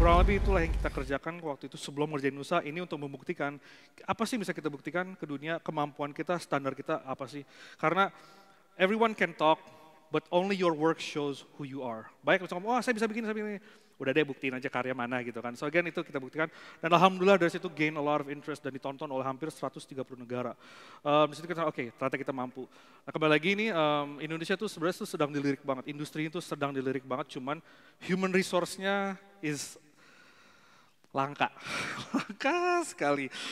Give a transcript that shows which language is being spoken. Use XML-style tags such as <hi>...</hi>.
<id>itulah yang kita kerjakan waktu itu sebelum ngerjain Nusa, ini untuk membuktikan, apa sih bisa kita buktikan ke dunia, kemampuan kita, standar kita apa sih.</id> <en>Karena everyone can talk, but only your work shows who you are.</en> <id>Baik, misalnya, oh saya bisa bikin, udah deh buktiin aja karya mana gitu kan. So again itu kita buktikan, dan alhamdulillah dari situ</id> <en>gain a lot of interest</en> <id>dan ditonton oleh hampir 130 negara. Di situ kita oke, ternyata kita mampu. Nah kembali lagi ini Indonesia tuh sebenarnya sedang dilirik banget, industri itu sedang dilirik banget, cuman human resource-nya is langka, langka sekali.</id>